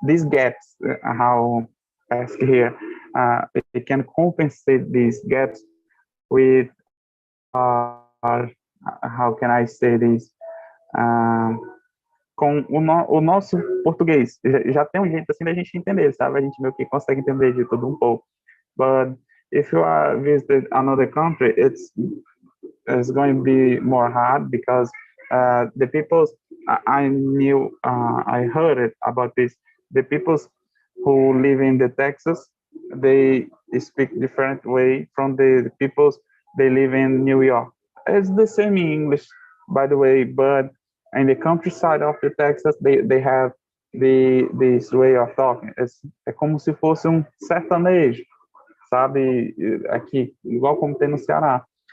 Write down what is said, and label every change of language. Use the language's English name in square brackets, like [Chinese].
[English] gaps, how ask here, we can compensate these gaps with how can I say this, [Portuguese] com o nosso português. Já tem um jeito assim da gente entender, sabe? A gente meio que consegue entender de tudo um pouco. [English] But if you are visiting another country, it's going to be more hard, because the people I heard it about this. The people who live in the Texas, they speak different way from the people they live in New York. It's the same in English, by the way, but in the countryside of the Texas, they have this way of talking. [Portuguese] É como se fosse um sertanejo, sabe? Aqui, igual como tem no Ceará.